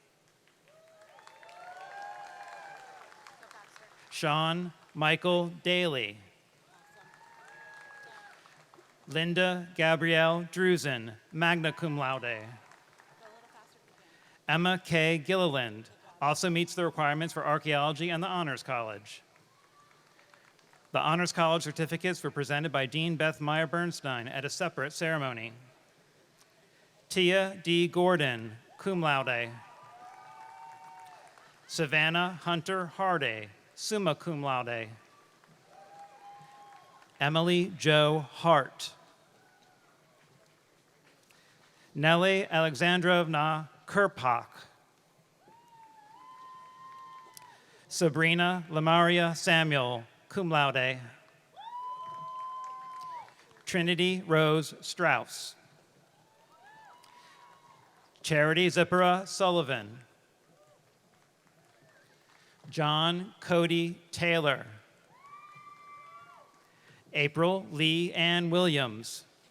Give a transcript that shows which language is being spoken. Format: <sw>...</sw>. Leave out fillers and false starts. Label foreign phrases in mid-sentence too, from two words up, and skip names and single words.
<en>Sean Michael Daly. Linda Gabrielle Drusen,</en> <la>magna cum laude.</la> <en>Emma K. Gilliland also meets the requirements for archaeology and the Honors College. The Honors College certificates were presented by Dean Beth Meyer Bernstein at a separate ceremony. Tia D. Gordon,</en> <la>cum laude.</la> <en>Savannah Hunter Harday,</en> <la>summa cum laude.</la> <en>Emily Jo Hart. Nelly Alexandrovna Kerpak. Sabrina Lamaria Samuel,</en> <la>cum laude.</la> <en>Trinity Rose Strauss. Charity Zippera Sullivan. John Cody Taylor. April Lee Ann Williams.</en>